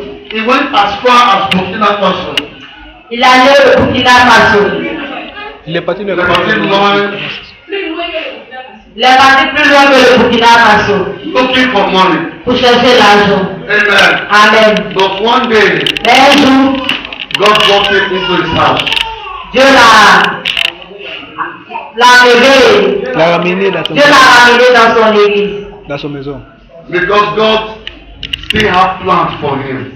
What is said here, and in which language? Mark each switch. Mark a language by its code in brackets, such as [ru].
[en] He went as far as Burkina Faso. [fr] Il est allé au Burkina Faso. Il est parti Il est parti loin, Il est parti plus loin que le Burkina Faso [en] looking for money. [fr] pour chercher l'argent. Amen. Amen. [en] But one day, [fr] Mais un jour, God walked into his house. Dieu l'a réveillé. Il l'a ramené dans Dieu l'a ramené dans son église. son maison. [en] Because God still have plans for him.